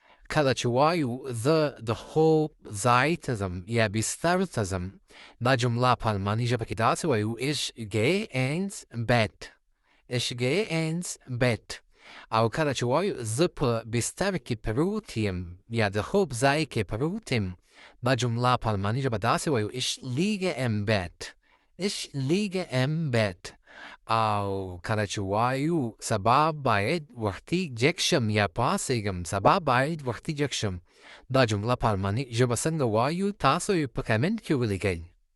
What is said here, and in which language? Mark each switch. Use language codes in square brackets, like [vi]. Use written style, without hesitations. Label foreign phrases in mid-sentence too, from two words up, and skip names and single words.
[ps] کله چې وایو زه د خوب ځای ته ځم یا بستر ته ځم، دا جمله په الماني ژبه کې داسې وایو [de] ich gehe ins Bett. ich gehe ins Bett. [ps] او کله چې وایو زه په بستر کې پروت یم یا د خوب ځای کې پروت یم، دا جمله په الماني ژبه داسې وایو [de] ich liege im Bett. ich liege im Bett. [ps] او کله چې وایو سبا باید وختي جګ شم یا پاڅېږم، سبا باید وختي جګ شم، دا جمله په الماني ژبه څنګه وایو تاسو یې په کمنټ کې ولیکئ.